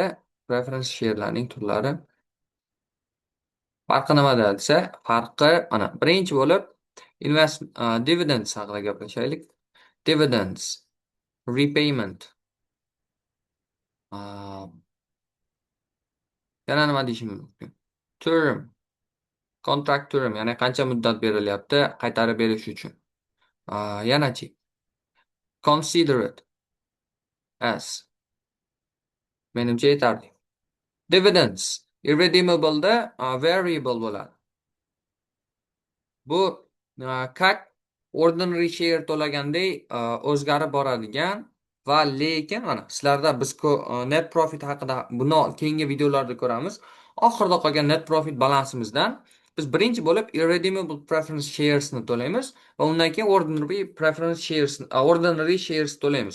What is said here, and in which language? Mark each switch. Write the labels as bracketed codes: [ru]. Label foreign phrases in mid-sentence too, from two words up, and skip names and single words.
[en] Preference share'larning [uz] turlari. Farqi nimada desa, farqi mana birinchi bo'lib dividends haqida gaplashaylik. [en] Dividends, repayment, [uz] uh, yana nima deyishim mumkin? [en] Term, contract term, [uz] ya'ni qancha muddat berilyapti qaytarib berish uchun. [en] Yanachi considered as, [uz] menimcha yetarli. Dividends irredeemable'da variable bo'ladi. Bu как [en] ordinary share [uz] to'laganday o'zgarib boradigan va lekin mana sizlarda biz [en] net profit [uz] haqida buni keyingi videolarda ko'ramiz. Oxirida qolgan [en] net profit [uz] balansimizdan biz birinchi bo'lib [en] irredeemable preference shares [uz] ni to'laymiz va undan keyin [en] ordinary shares [uz] to'laymiz.